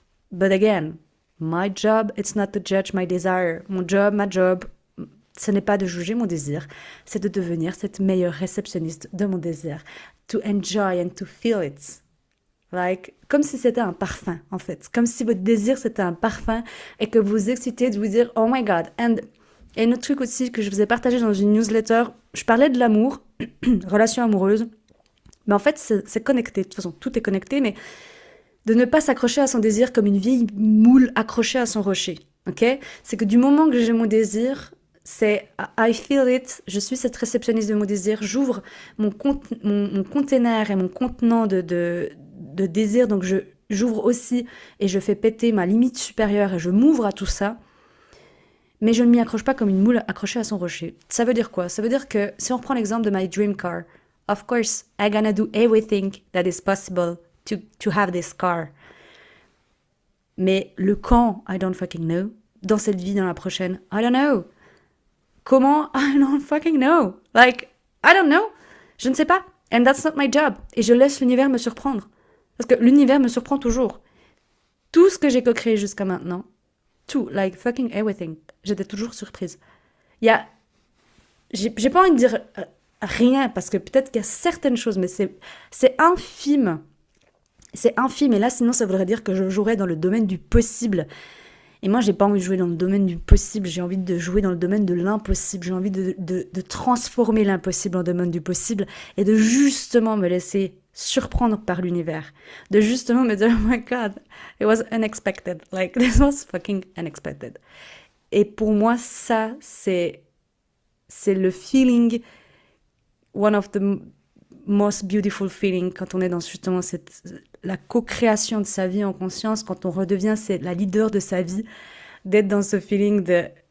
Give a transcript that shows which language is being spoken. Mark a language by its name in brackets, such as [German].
[English] But again, my job, it's not to judge my desire. [French] Mon job, ma job, ce n'est pas de juger mon désir, c'est de devenir cette meilleure réceptionniste de mon désir. [English] To enjoy and to feel it. Like, [French] comme si c'était un parfum, en fait. Comme si votre désir, c'était un parfum et que vous vous excitez de vous dire, [English] oh my god. [French] Et un autre truc aussi que je vous ai partagé dans une newsletter, je parlais de l'amour, relation amoureuse. Mais en fait, c'est connecté. De toute façon, tout est connecté, mais de ne pas s'accrocher à son désir comme une vieille moule accrochée à son rocher. Ok ? C'est que du moment que j'ai mon désir, c'est [English] I feel it, [French] je suis cette réceptionniste de mon désir, j'ouvre mon container et mon contenant de désir, donc j'ouvre aussi et je fais péter ma limite supérieure et je m'ouvre à tout ça. Mais je ne m'y accroche pas comme une moule accrochée à son rocher. Ça veut dire quoi ? Ça veut dire que si on reprend l'exemple de [English] my dream car, of course, I'm gonna do everything that is possible to have this car. [French] Mais le quand, [English] I don't fucking know. [French] Dans cette vie, dans la prochaine, [English] I don't know. Comment? I don't fucking know. Like, I don't know. [French] Je ne sais pas. [English] And that's not my job. [French] Et je laisse l'univers me surprendre. Parce que l'univers me surprend toujours. Tout ce que j'ai co-créé jusqu'à maintenant, tout, [English] like fucking everything, [French] j'étais toujours surprise. J'ai pas envie de dire rien, parce que peut-être qu'il y a certaines choses, mais c'est infime. C'est infime, et là, sinon, ça voudrait dire que je jouerais dans le domaine du possible. Et moi, j'ai pas envie de jouer dans le domaine du possible, j'ai envie de jouer dans le domaine de l'impossible. J'ai envie de transformer l'impossible en domaine du possible, et de justement me laisser surprendre par l'univers. De justement me dire, [English] oh my god, it was unexpected. Like, this was fucking unexpected. [French] Et pour moi, ça, c'est le feeling, [English] one of the most beautiful feeling, [French] quand on est dans justement la co-création de sa vie en conscience, quand on redevient la leader de sa vie, d'être dans ce feeling de...